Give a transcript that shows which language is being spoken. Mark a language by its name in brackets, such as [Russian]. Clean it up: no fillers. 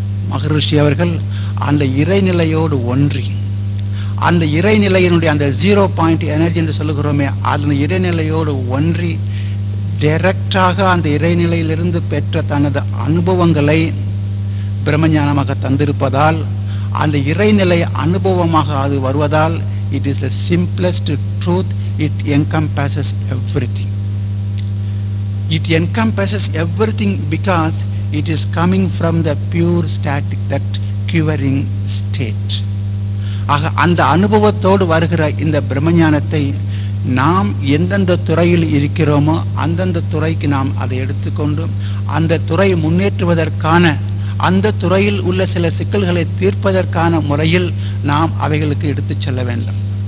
[Tamil] மகரிஷி அவர்கள் அந்த இறைநிலையோடு ஒன்றி, அந்த இறைநிலையினுடைய அந்த 0 பாயிண்ட் எனர்ஜி என்று சொல்லுகிறோமே, அந்த இறைநிலையோடு ஒன்றி டைரக்டாக அந்த இறைநிலையிலிருந்து பெற்ற தனது அனுபவங்களை பிரம்மஞானமாக தந்திருப்பதால், அந்த இறைநிலை அனுபவமாக அது வருவதால், [English] It is the simplest truth. It encompasses everything. It encompasses everything because it is coming from the pure static, that quivering state. [Tamil] ஆக அந்த அனுபவத்தோடு வருகிற இந்த பிரம்மஞானத்தை நாம் எந்தெந்த துறையில் இருக்கிறோமோ அந்தந்த துறைக்கு நாம் அதை எடுத்துக்கொண்டு அந்த துறை முன்னேற்றுவதற்கான, அந்த துறையில் உள்ள சில சிக்கல்களை தீர்ப்பதற்கான முறையில் நாம் அவைகளுக்கு எடுத்துச் செல்ல வேண்டும்.